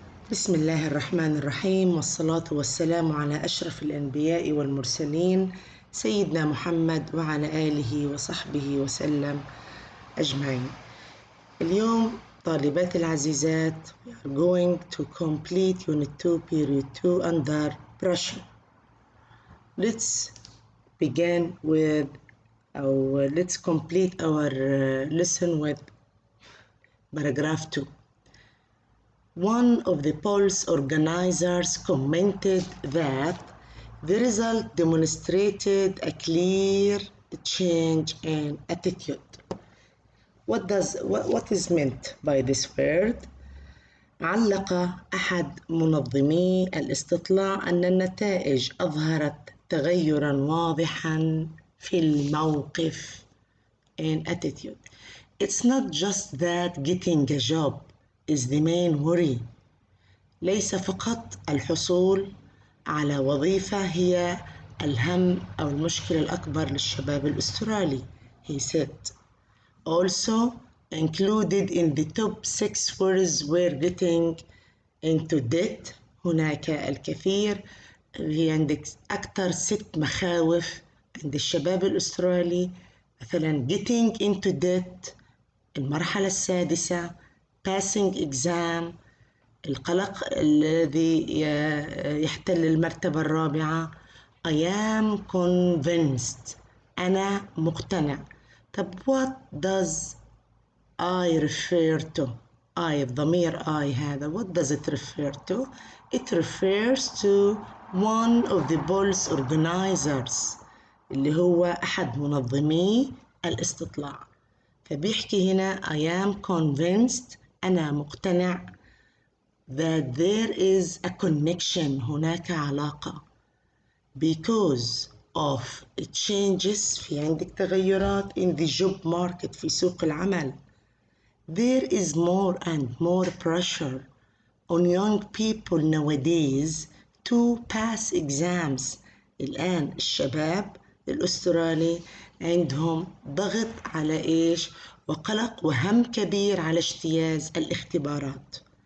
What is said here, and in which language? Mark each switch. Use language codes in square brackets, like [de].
[ar] بسم الله الرحمن الرحيم، والصلاة والسلام على أشرف الأنبياء والمرسلين سيدنا محمد وعلى آله وصحبه وسلم أجمعين. اليوم طالبات العزيزات [en] we are going to complete Unit 2 Period 2 under pressure. Let's begin with let's complete our lesson with paragraph 2. One of the polls organizers commented that the result demonstrated a clear change in attitude. What is meant by this word? [ar] علق أحد منظمي الاستطلاع أن النتائج أظهرت تغيراً واضحاً في الموقف [en] in attitude. It's not just that getting a job is the main worry. [ar] ليس فقط الحصول على وظيفة هي الهم أو المشكلة الأكبر للشباب الأسترالي. [en] He said. Also included in the top 6 worries were getting into debt. [ar] هناك الكثير. هي عندك أكثر 6 مخاوف عند الشباب الأسترالي. مثلا [en] getting into debt، [ar] المرحلة السادسة [en] passing exam، [ar] القلق الذي يحتل المرتبة الرابعة [en] I am convinced، [ar] أنا مقتنع. [en] طب what does I refer to؟ I الضمير I هذا what does it refer to؟ It refers to one of the polls organizers [ar] اللي هو أحد منظمي الاستطلاع. فبيحكي هنا [en] I am convinced، [ar] أنا مقتنع [en] that there is a connection، [ar] هناك علاقة [en] because of changes، [ar] في عندك تغيرات [en] in the job market، [ar] في سوق العمل. [en] There is more and more pressure on young people nowadays to pass exams. [ar] الآن الشباب الأسترالي عندهم ضغط على إيش؟ وقلق وهم كبير على اجتياز الاختبارات.